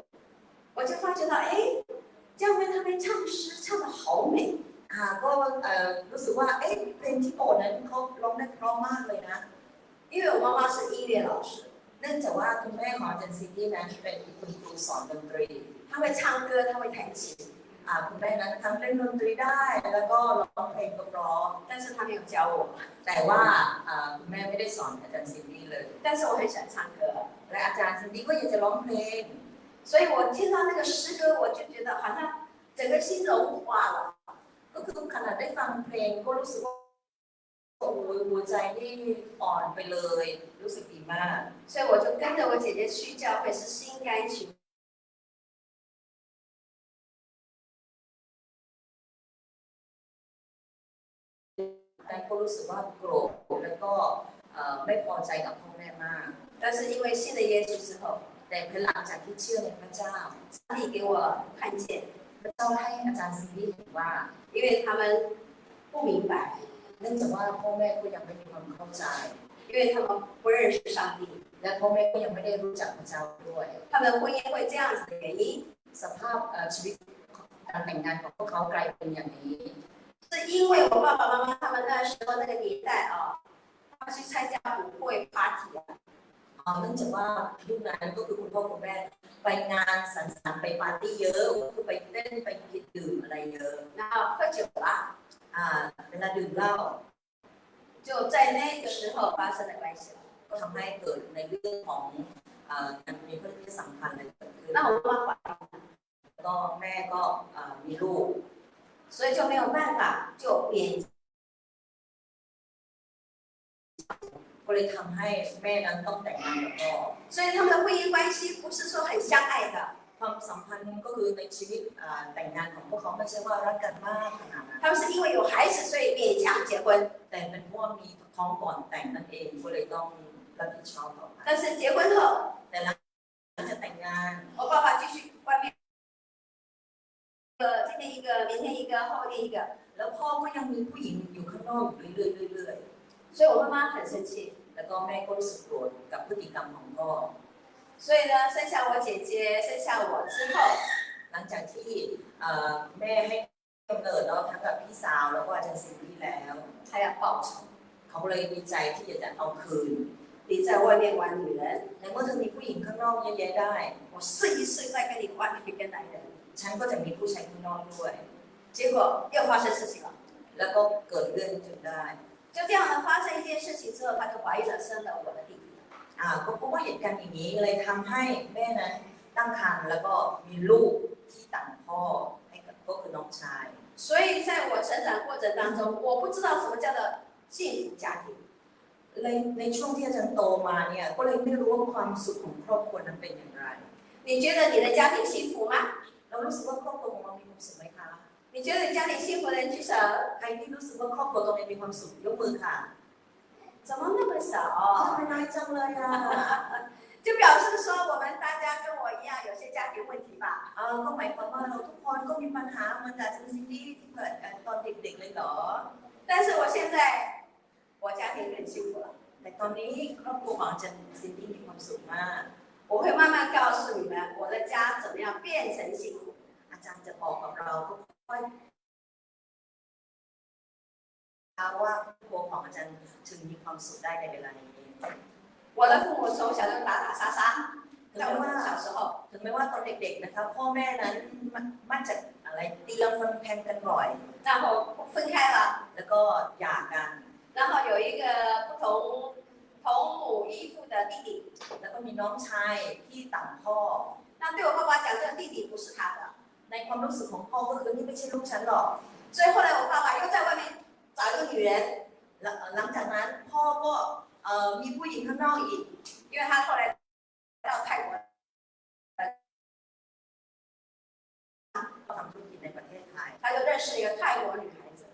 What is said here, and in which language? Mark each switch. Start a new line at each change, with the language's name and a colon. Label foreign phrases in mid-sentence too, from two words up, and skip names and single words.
Chinese: 我就发觉到，哎，教会他们唱诗唱得好美。
Thai: ก็รู้สึกว่าเอ๊ะเพลงที่โบสถ์นั้นเขาร้องได้เพราะมากเลยนะ
Chinese: 因为我妈妈是音乐老师，
Thai: เเนื่องจากว่าคุณแม่ของอาจารย์ซินดี้นั้นเป็นคุณครูสอนดนตรี
Chinese: 他会唱歌，他会弹琴，
Thai: คุณแม่นั้นทั้งเล่นดนตรีได้แล้วก็ร้องเพลงเพราะ
Chinese: 但是他没有教我。
Thai: แต่ว่าคุณแม่ไม่ได้สอนอาจารย์ซินดี้เลย
Chinese: 但是我很喜欢唱歌，
Thai: และอาจารย์ซินดี้ก็อยากจะร้องเพลง
Chinese: 所以我听到那个诗歌，我就觉得好像整个心融化了。
Thai: ก็คือขนาดได้ฟังเพลงก็รู้สึกว่าโอ้ยหัวใจนี่อ่อนไปเลยรู้สึกดีมาก
Chinese: 所以我就跟着我姐姐去教会，是心甘情
Thai: แต่ก็รู้สึกว่าโกรธแล้วก็ไม่พอใจกับพ่อแม่มาก
Chinese: 但是因为信了耶稣之后，
Thai: แต่ภายหลังจากที่เชื่อในพระเจ้า
Chinese: 上帝给我看见，
Thai: พระเจ้าให้อาจารย์ซินดี้เห็นว่า
Chinese: 因为他们不明白，
Thai: เนื่องจากว่าพ่อแม่ก็ยังไม่มีความเข้าใจ
Chinese: 因为他们不认识上帝，
Thai: และพ่อแม่ก็ยังไม่ได้รู้จักพระเจ้าด้วย
Chinese: 他们婚姻会这样子的原因，
Thai: สภาพชีวิตการแต่งงานของพวกเขากลายเป็นอย่างนี้
Chinese: 是因为我爸爸妈妈他们那时候那个年代他们去参加舞会 party
Thai: เนื่องจากว่ายุคนั้นก็คือคุณพ่อคุณแม่ไปงานสังสรรค์ไปปาร์ตี้เยอะคือไปเต้นไปกินดื่มอะไรเยอะ
Chinese: 然后喝酒啦
Thai: เวลาดื่มเหล้า
Chinese: 就在那个时候发生了关系了
Thai: ก็ทำให้เกิดในเรื่องของการมีเพศสัมพันธ์อะไรเกิดขึ้น
Chinese: 那我妈妈
Thai: ก็แม่ก็มีลูก
Chinese: 所以就没有办法就勉
Thai: ก็เลยทำให้แม่นั้นต้องแต่งงานกับพ่อ
Chinese: 所以他们的婚姻关系不是说很相爱的
Thai: ความสัมพันธ์ก็คือในชีวิตแต่งงานของพวกเขาไม่ใช่ว่ารักกันมากขนาดนั้น
Chinese: 他们是因为有孩子所以勉强结婚
Thai: แต่เป็นเพราะว่ามีท้องก่อนแต่งนั่นเองก็เลยต้องรับผิดชอบต่อไป
Chinese: 但是结婚后
Thai: แต่หลังจากแต่งงาน
Chinese: 我爸爸继续外面今天一个明天一个后天一个
Thai: แล้วพ่อก็ยังมีผู้หญิงอยู่ข้างนอกอยู่เรื่อย
Chinese: ๆ所以我妈妈很生气
Thai: แล้วก็แม่ก็รู้สึกโกรธกับพฤติกรรมของพ่อ
Chinese: 所以呢生下我姐姐生下我之后
Thai: หลังจากที่แม่ให้กำเนิดแล้วทั้งกับพี่สาวแล้วก็อาจารย์ซินดี้แล้ว
Chinese: 他要报仇
Thai: เขาเลยดีใจที่จะเอาคืน
Chinese: 你在外面玩女人
Thai: ในเมื่อเธอมีผู้หญิงข้างนอกเยอะแยะได้
Chinese: 我试一试再跟你换一个男人
Thai: ฉันก็จะมีผู้ชายข้างนอกด้วย
Chinese: 结果又发生事情了
Thai: แล้วก็เกิดเรื่องจนได้
Chinese: 就这样呢发生一件事情之后他就怀孕了生了我的弟弟
Thai: ก็เพราะว่าเหตุการณ์อย่างนี้เลยทำให้แม่นั้นตั้งครรภ์แล้วก็มีลูกที่ต่างพ่อให้กับก็คือน้องชาย
Chinese: 所以在我成长过程当中我不知道什么叫做幸福家庭
Thai: ในช่วงที่อาจารย์โตมาเนี่ยก็เลยไม่รู้ว่าความสุขของครอบครัวนั้นเป็นอย่างไร
Chinese: 你觉得你的家庭幸福吗
Thai: เรารู้สึกว่าครอบครัวของเรามีความสุขไหมคะ
Chinese: 你觉得家庭幸福的人举手
Thai: ใครที่รู้สึกว่าครอบครัวตรงนี้มีความสุขยกมือค่ะ
Chinese: 怎么那么少
Thai: ไม่น้อยจังเลย
Chinese: 就表示说我们大家跟我一样有些家庭问题吧
Thai: ก็หมายความว่าเราทุกคนก็มีปัญหาเหมือนกับอาจารย์ซินดี้ที่เกิดกันตอนเด็กๆเลยเหรอ
Chinese: 但是我现在我家庭很幸福了
Thai: แต่ตอนนี้ครอบครัวของอาจารย์ซินดี้มีความสุขมาก
Chinese: 我会慢慢告诉你们我的家怎么样变成幸福
Thai: อาจารย์จะบอกกับเราค่อยๆว่าครอบครัวของอาจารย์ถึงมีความสุขได้ในเวลานี้
Chinese: 我的父母从小就打打杀杀在我小时候
Thai: ถึงแม้ว่าตอนเด็กๆนะคะพ่อแม่นั้นมักจะอะไรตีรังฟันแทงกันบ่อย
Chinese: 然后分开了
Thai: แล้วก็หย่ากัน
Chinese: 然后有一个不同母异父的弟弟
Thai: แล้วก็มีน้องชายที่ต่างพ่อ
Chinese: 那对我爸爸讲这个弟弟不是他的
Thai: ในความรู้สึกของพ่อก็คือนี่ไม่ใช่ลูกฉันหรอก
Chinese: 所以后来我爸爸又在外面找一个女人
Thai: หลังจากนั้นพ่อก็มีผู้หญิงข้างนอกอีก
Chinese: 因为他后来到泰国
Thai: ทำธุรกิจในประเทศไทย
Chinese: 他就认识了一个泰国女孩子